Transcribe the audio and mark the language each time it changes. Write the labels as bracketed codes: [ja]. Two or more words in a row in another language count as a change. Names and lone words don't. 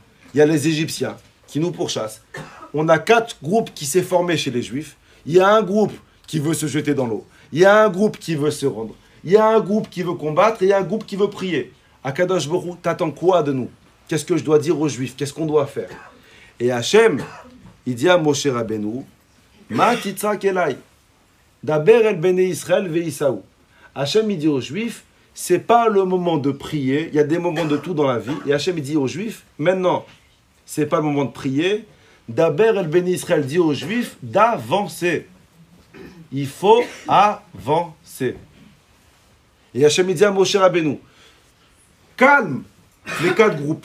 [fr] Il y a les Égyptiens qui nous pourchassent. On a 4 groupes qui s'est formé chez les Juifs. Il y a un groupe qui veut se jeter dans l'eau. Il y a un groupe qui veut se rendre. Il y a un groupe qui veut combattre et il y a un groupe qui veut prier. [he] Akadosh Baruch Hu, [fr] t'attends quoi de nous? Qu'est-ce que je dois dire aux Juifs? Qu'est-ce qu'on doit faire? Et Hachem, il dit à [he] Moshe Rabbeinu, Ma titzak elai, daber el bene Israël ve'isaou. [fr] Hachem, il dit aux Juifs, c'est pas le moment de prier. Il y a des moments de tout dans la vie. Et Hachem, il dit aux Juifs, maintenant, c'est pas le moment de prier. [he] Daber el bene Israël [fr] dit aux Juifs d'avancer. Il faut avancer. Et Hachem, il dit à [he] Moshe Rabbeinu, [fr] calme les 4 groupes.